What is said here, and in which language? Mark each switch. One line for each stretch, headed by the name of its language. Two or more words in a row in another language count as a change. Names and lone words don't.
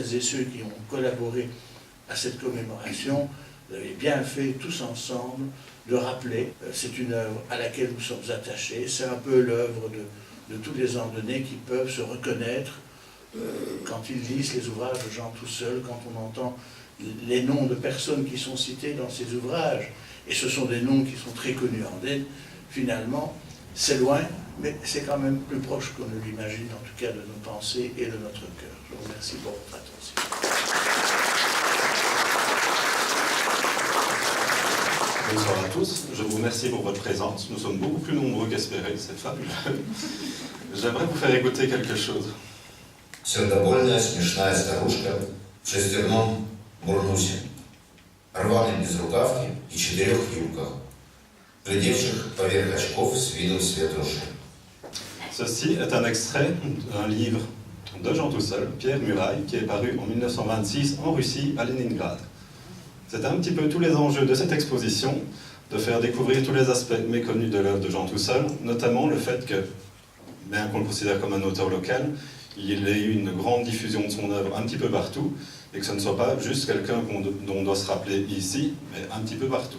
French: et ceux qui ont collaboré à cette commémoration, vous avez bien fait tous ensemble de rappeler, c'est une œuvre à laquelle nous sommes attachés, c'est un peu l'œuvre de tous les Andennais qui peuvent se reconnaître quand ils lisent les ouvrages de Jean Tousseul, quand on entend les noms de personnes qui sont citées dans ces ouvrages, et ce sont des noms qui sont très connus en Andenne, finalement, c'est loin, mais c'est quand même plus proche qu'on ne l'imagine, en tout cas de nos pensées et de notre cœur. Je vous remercie pour votre attention. Bonsoir à tous, je vous remercie pour votre présence. Nous sommes beaucoup plus nombreux qu'espéré, c'est fabuleux. J'aimerais vous faire écouter quelque chose.
Russian: Сердобольная, смешная старушка в шестерном бурнусе, рваной безрукавке и 4 юбках, глядевших поверх очков с видом светруши.
French: Ceci est un extrait d'un livre de Jean Tousseul, Pierre Muraille, qui est paru en 1926 en Russie, à Leningrad. C'est un petit peu tous les enjeux de cette exposition, de faire découvrir tous les aspects méconnus de l'œuvre de Jean Tousseul, notamment le fait que, bien qu'on le considère comme un auteur local, il ait eu une grande diffusion de son œuvre un petit peu partout, et que ce ne soit pas juste quelqu'un dont on doit se rappeler ici, mais un petit peu partout.